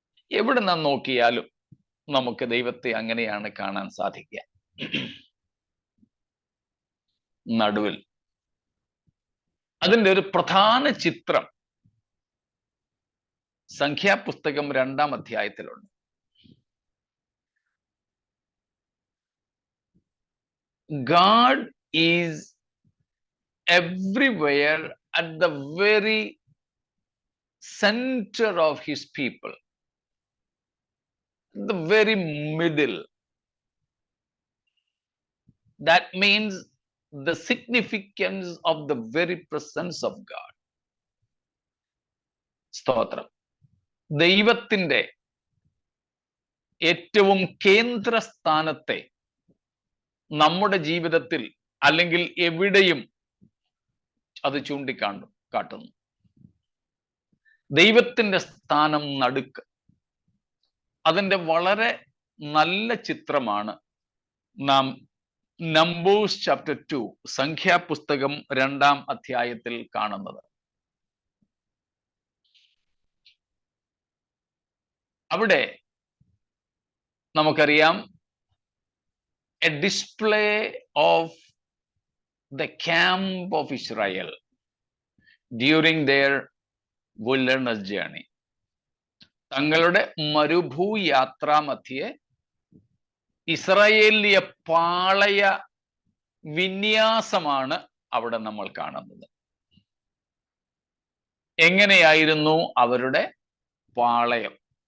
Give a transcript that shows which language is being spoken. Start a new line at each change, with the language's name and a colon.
Malayalam: എവിടെ നാം നോക്കിയാലും നമുക്ക് ദൈവത്തെ അങ്ങനെയാണ് കാണാൻ സാധിക്കുക, നടുവിൽ. അതിൻ്റെ ഒരു പ്രധാന ചിത്രം സംഖ്യാപുസ്തകം 2-ാം അധ്യായത്തിലുണ്ട്.
English: God is everywhere at the very center of his people, the very middle. That means the significance of the very presence of God.
Malayalam: സ്തോത്രം. ദൈവത്തിൻ്റെ ഏറ്റവും കേന്ദ്രസ്ഥാനത്തെ നമ്മുടെ ജീവിതത്തിൽ അല്ലെങ്കിൽ എവിടെയും അത് കാട്ടുന്നു. ദൈവത്തിൻ്റെ സ്ഥാനം നടുക്ക്. അതിൻ്റെ വളരെ നല്ല ചിത്രമാണ് നാം നമ്പേഴ്സ് ചാപ്റ്റർ 2 സംഖ്യാപുസ്തകം 2-ാം അധ്യായത്തിൽ കാണുന്നത്. അവിടെ നമുക്കറിയാം,
English: a display of the camp of Israel during their wilderness journey.
Malayalam: തങ്ങളുടെ മരുഭൂയാത്രാ മധ്യേ ഇസ്രായേലിയ പാളയ വിന്യാസമാണ് അവിടെ നമ്മൾ കാണുന്നത്. എങ്ങനെയായിരുന്നു അവരുടെ പാളയം?